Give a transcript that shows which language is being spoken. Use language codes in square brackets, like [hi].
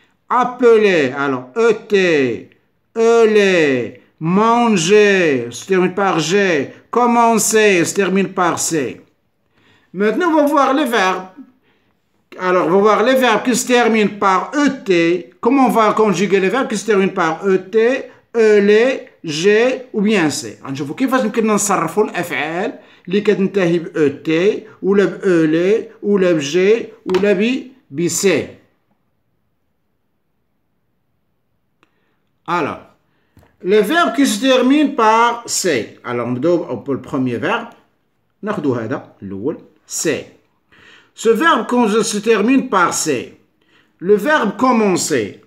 [fr] Appeler, alors ET, ELE, manger, se termine par G. Commencer, se termine par C. Maintenant, on va voir les verbes. Alors, on va voir les verbes qui se terminent par ET. Comment on va conjuguer les verbes qui se terminent par ET, ELE, G ou bien C. [ar] غنشوفوا كيفاش يمكن نصرفوا الأفعال اللي كتنتهي ب ET ولا ب ELE ولا ب G ولا ب C. [fr] Alors, les verbes qui se terminent par C. Alors, [ar] نبداو [fr] pour le premier verbe. [ar] ناخدو هذا الأول C. [fr] Ce verbe quand se termine par C. Le verbe commencer.